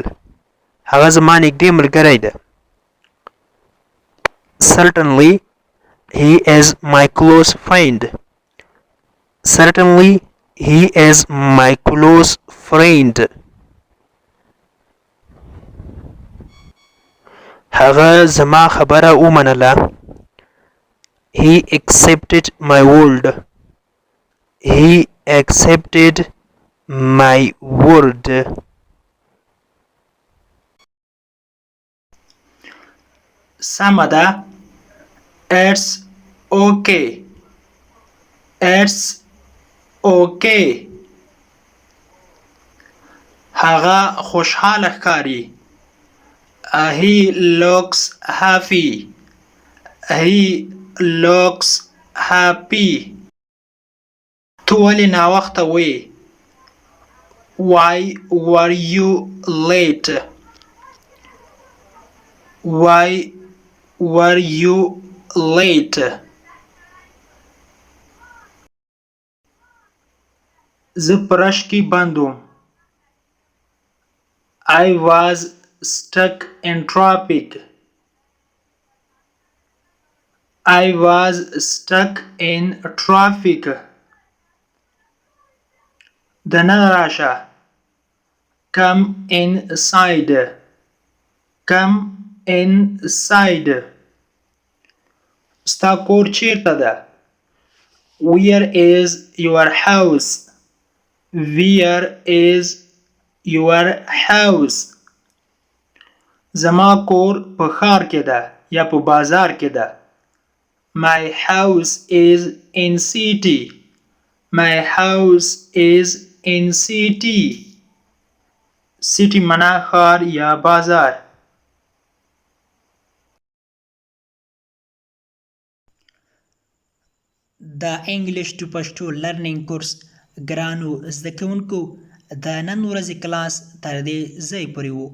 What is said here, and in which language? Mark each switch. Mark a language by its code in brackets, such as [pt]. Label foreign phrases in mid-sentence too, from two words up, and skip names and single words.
[ps] هغه زما نږدې ملګری ده. [en] Certainly, he is my close friend. Certainly, he is my close friend. [ps] هغه زما خبره ومنله. [en] He accepted my word. He accepted my word. [ps] سمه ده. [en] It's okay. It's okay. [ps] هغه خوشحاله ښکاري. [en] He looks happy. He looks happy. [ps] تو ولې ناوخته وې؟ [en] Why were you late? Why were you late? [ps] زه په رش کې بند وم. [en] I was stuck in traffic. I was stuck in traffic. [ps] دننه راشه. [en] Come inside. Come inside. [ps] ستا کور چیرته ده؟ [en] Where is your house? Where is your house? [ps] زما کور په ښار کې ده یا په بازار کې ده. [en] My house is in city. My house is in city. [ps] City منا ښار یا بازار. د [en] English to Pashto learning course [ps] ګرانو زده کوونکو د نن ورځې کلاس تر دې ځای پورې و.